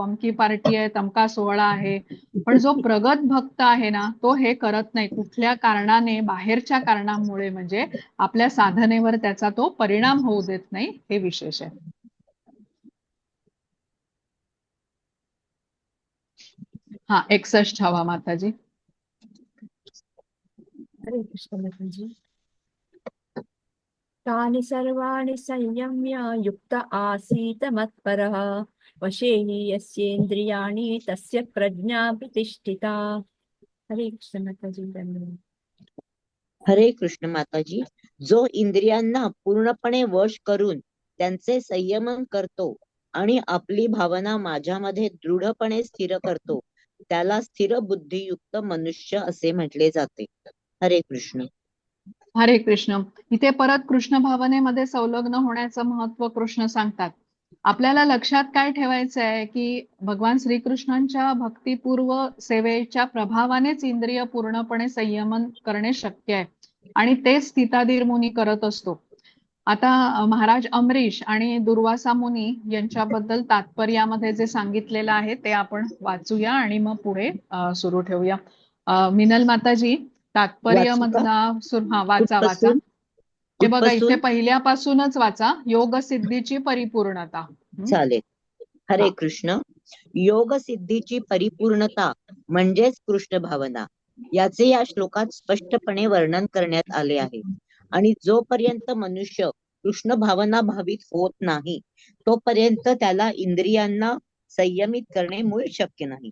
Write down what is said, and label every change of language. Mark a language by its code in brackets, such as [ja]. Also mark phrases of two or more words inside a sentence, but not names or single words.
[mr] अमकी पार्टी आहे, तमका सोहळा आहे. पण जो प्रगत भक्त आहे ना, तो हे करत नाही. कुठल्या कारणाने, बाहेरच्या कारणामुळे म्हणजे आपल्या साधनेवर त्याचा तो परिणाम होऊ देत नाही, हे विशेष आहे. हा, 61 माताजी. हरे कृष्ण माताजी. [sa] तानि सर्वाणि संयम्य युक्त आसीत मत्परः वशे हि यस्येन्द्रियाणि तस्य प्रज्ञा प्रतिष्ठिता. [mr] हरे कृष्ण माताजी, धन्यवाद. हरे कृष्ण माताजी. जो इंद्रियांना पूर्णपणे वश करून त्यांचे संयमन करतो आणि आपली भावना माझ्यामध्ये दृढपणे स्थिर करतो त्याला स्थिर बुद्धियुक्त मनुष्य असे म्हटले जाते. हरे कृष्ण. हरे कृष्ण. इथे परत कृष्ण भावनेमध्ये संलग्न होण्याचं महत्व कृष्ण सांगतात. आपल्याला लक्षात काय ठेवायचं आहे की भगवान श्रीकृष्णांच्या भक्तिपूर्व सेवेच्या प्रभावानेच इंद्रिय पूर्णपणे संयमन करणे शक्य आहे आणि ते स्थिताधीर मुनी करत असतो. आता महाराज अमरीश आणि दुर्वासा मुनी यांच्याबद्दल तात्पर्यामध्ये जे सांगितलेलं आहे ते आपण वाचूया आणि मग पुढे सुरू ठेवूया. मिनल माताजी, तात्पर्य वाचू का? मधला हा वाचा वाचा. कुठपासून? हे बघा इथे कुठपासून? पहिल्यापासूनच वाचा. योग सिद्धीची परिपूर्णता. चालेल. हरे हा. कृष्ण. योग सिद्धीची परिपूर्णता म्हणजेच कृष्ण भावना याचे या श्लोकात स्पष्टपणे वर्णन करण्यात आले आहे. आणि जोपर्यंत मनुष्य कृष्ण भावना भावित होत नाही तोपर्यंत त्याला इंद्रियांना संयमित करणे मूळ शक्य नाही.